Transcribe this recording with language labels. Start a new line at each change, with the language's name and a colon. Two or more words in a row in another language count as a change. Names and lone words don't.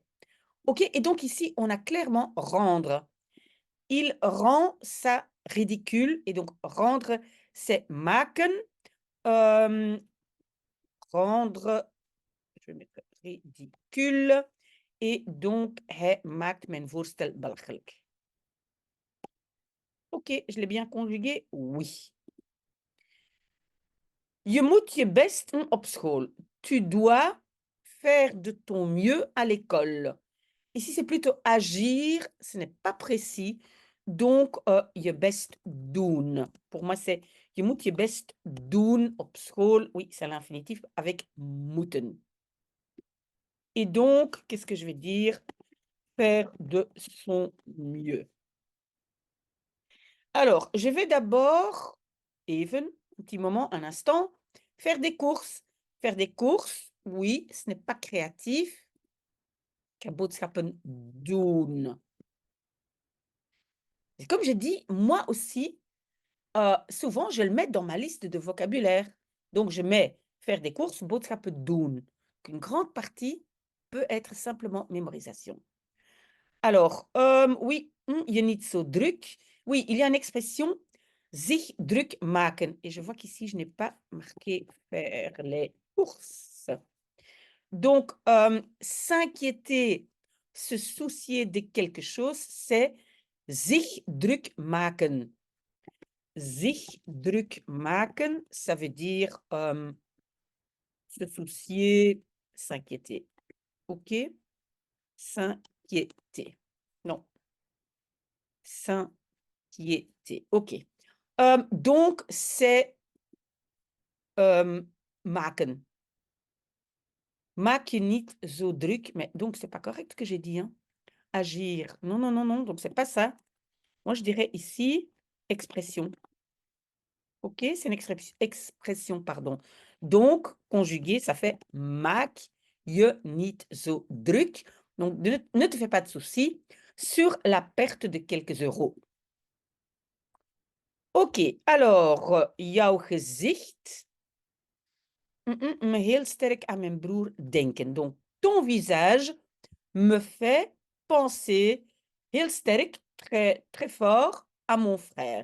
French: OK, et donc ici, on a clairement rendre. Il rend ça ridicule et donc rendre, c'est maken. Rendre, je vais mettre ridicule et donc
Dutch: hij maakt mijn voorstel belachelijk.
French: OK, je l'ai bien conjugué? Oui.
Dutch: Je moet je best doen op school.
French: Tu dois faire de ton mieux à l'école. Ici, c'est plutôt agir, ce n'est pas précis. Donc,
Dutch: je best doen.
French: Pour moi, c'est
Dutch: je moet je best doen op school.
French: Oui, c'est l'infinitif avec moeten. Et donc, qu'est-ce que je vais dire? Faire de son mieux. Alors, je vais d'abord, even, un petit moment, un instant, faire des courses. Faire des courses, oui, ce n'est pas créatif.
Dutch: Ik ga boodschappen doen.
French: Et comme j'ai dit, moi aussi, souvent, je le mets dans ma liste de vocabulaire. Donc, je mets faire des courses,
Dutch: boodschappen doen.
French: Une grande partie peut être simplement mémorisation. Alors, oui,
Dutch: je niet zo druk.
French: Oui, il y a une expression,
Dutch: zich druk maken.
French: Et je vois qu'ici, je n'ai pas marqué faire les courses. Donc, s'inquiéter, se soucier de quelque chose, c'est
Dutch: zich druk maken. Zich druk maken,
French: ça veut dire se soucier, s'inquiéter. OK? S'inquiéter. Non. S'inquiéter. OK. Donc, c'est maken.
Dutch: Maak je niet zo druk.
French: Mais donc, c'est pas correct ce que j'ai dit. Hein? Agir. Non, non, non, non. Donc, c'est pas ça. Moi, je dirais ici expression. OK? C'est une expression, pardon. Donc, conjugué, ça fait
Dutch: maak je niet zo druk.
French: Donc, ne te fais pas de soucis sur la perte de quelques euros. OK, alors,
Dutch: jouw gezicht me heel sterk aan mijn broer denken.
French: Donc, ton visage me fait penser
Dutch: heel sterk,
French: très, très fort, à mon frère.